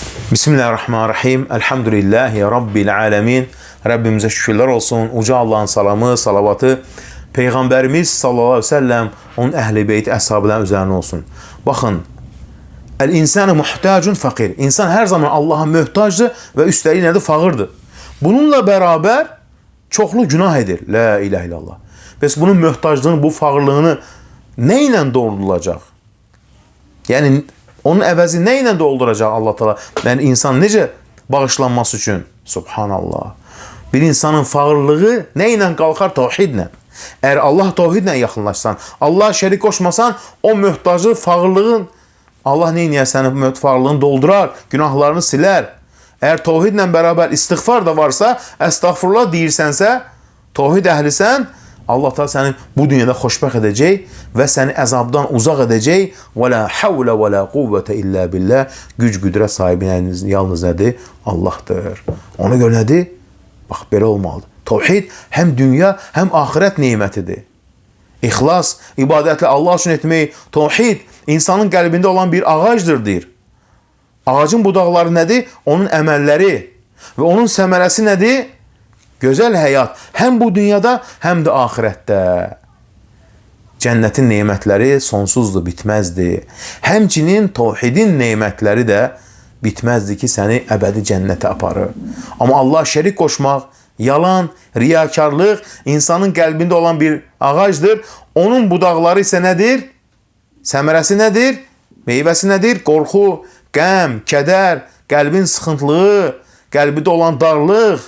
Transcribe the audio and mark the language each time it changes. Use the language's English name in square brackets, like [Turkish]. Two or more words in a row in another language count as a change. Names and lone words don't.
[Arabic] بسم الله الرحمن الرحيم. الحمد لله رب العالمين. [Turkish] Rabbimize şükürler olsun. Uca Allah'ın salamı, salavatı Peygamberimiz [Arabic] صلى الله عليه وسلم, [Turkish] onun əhl-i beyti, əshabıların üzerine olsun. [Arabic] Bakın, الإنسان محتاج فقير. [Azerbaijani] İnsan her zaman Allah'a mühtacdır ve üstəlik nədir? Fağırdır. Bununla beraber çoxlu günah edir. [Arabic] لا إله إلا الله. [Azerbaijani] Bəs bunun mühtaclığını, bu fağırlığını ne ile doldurulacaq? Yani onun əvəzi ne ile dolduracaq Allah Teala? Yani insan necə bağışlanması üçün? [Arabic] سبحان الله. [Azerbaijani] Bir insanın fağırlığı ne ile qalxar? Tevhidlə. Eğer Allah tevhidlə yaxınlaşsan, Allah şərik qoşmasan, o mühtacı, fağırlığın, Allah neyniyər? Sənin fağırlığını doldurar, günahlarını silər. Eğer tevhidlə beraber istiğfar da varsa, estağfurullah deyirsənsə, tevhid əhlisən, Allah Teala səni bu dünyada xoşbəxt edəcək və səni əzabdan uzaq edəcək. [Arabic] ولا حول ولا قوة إلا بالله. [Azerbaijani] Güc qüdrət sahibi yalnız nədir? Allah'tır. Ona görə nədir? Bax, belə olmalıdır. [Turkish] Tevhid hem dünya hem ahiret nimetidir. [Azerbaijani] İxlas, ibadətlə Allah üçün etmək, tevhid insanın qəlbində olan bir ağacdır deyir. Ağacın budaqları nədir? Onun əməlləri və onun səmərəsi nədir? Gözəl həyat. [Turkish] Hem bu dünyada hem de ahirette. Cennetin nimetleri sonsuzdur, bitmezdi. [Azerbaijani] Həmçinin tevhidin nimetleri de bitmezdi ki səni əbədi cənnətə aparır. Ama Allah şərik qoşmaq, yalan, riyakarlıq insanın qəlbində olan bir ağacdır. Onun budaqları ise nədir? Səmərəsi nədir? Meyvəsi nədir? Qorxu, qəm, kədər, qəlbin sıxıntılığı, qəlbində olan darlıq.